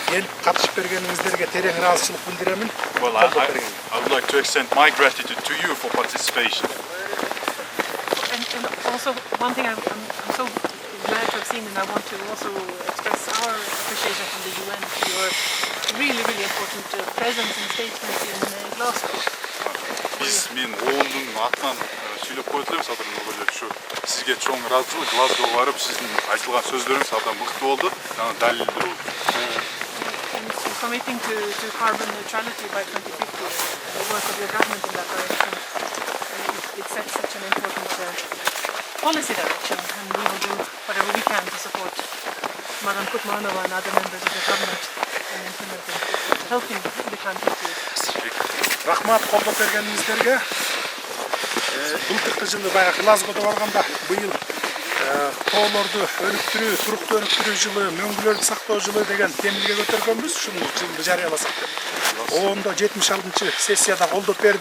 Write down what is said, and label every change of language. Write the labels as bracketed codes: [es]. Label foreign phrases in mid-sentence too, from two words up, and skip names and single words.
[ky] келип катышып бергениңиздерге терең ыраазычылык билдиремин. [en] Well, I would like to extend my gratitude to you for participation. And also one thing I'm so glad to have seen, and I want to also express our appreciation from the UN for your really important presence and statement in Glasgow. [ky] Мен ООН'дун атынан сүйлөп коет элем Садыр Нургалиевич. Сизге чоң ыраазычылык, Глазгоға барып сиздин айтылган сөздөрүңүз абдан мыкты болду, жана далилдүү болду. [en] Committing to carbon neutrality by 2050, the work of your government in that direction, it sets such an important policy direction, and we will do whatever we can to support Madam Kutmanova and other members of the government in implementing, helping the country to. [ky] Рахмат колдоп бергениңиздерге. Былтыркы жылы баягы Глазгода барганда быйыл тоолорду өнүктүрүү, туруктуу өнүктүрүү жылы, мөңгүлөрдү сактоо жылы деген темилге көтөргөнбүз. Ушуну жылды жарыяласак деп. ООНдо 76-сессияда колдоп берди.